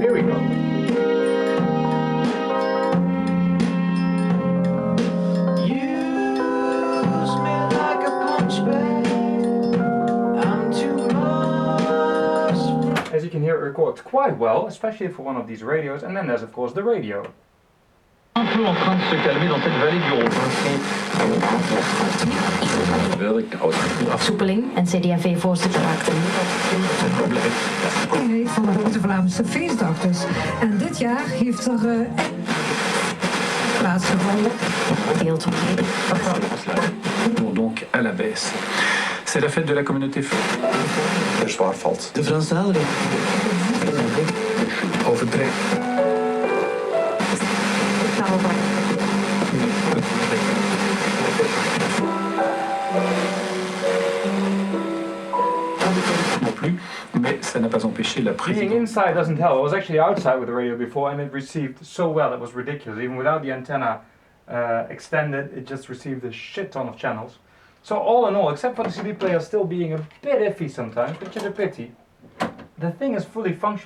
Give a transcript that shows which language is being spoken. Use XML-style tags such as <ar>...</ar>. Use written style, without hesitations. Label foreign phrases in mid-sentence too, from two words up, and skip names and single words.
<en>Here we go. Use me like a punch bag. I'm too much. As you can hear, it records quite well, especially for one of these radios. And then there's of course the radio.</en> <fr>Un peu en train de se calmer dans cette vallée du Rhône.</fr> <nl>Afsoepeling en CD&V-voorzitter maakte van de Grote Vlaamse feestdag dus. En dit jaar heeft er plaatsgevonden.</nl> <fr>Donc à la baisse. C'est la fête de la communauté.</fr> <nl>Er zwaar valt. De Franstalige. Overtrek.</nl> <fr>Non plus, mais ça n'a pas empêché la prise.</fr> <en>Being inside doesn't help. I was actually outside with the radio before and it received so well, it was ridiculous. Even without the antenna extended, it just received a shit ton of channels. So all in all, except for the CD player still being a bit iffy sometimes, which is a pity, the thing is fully functional.</en>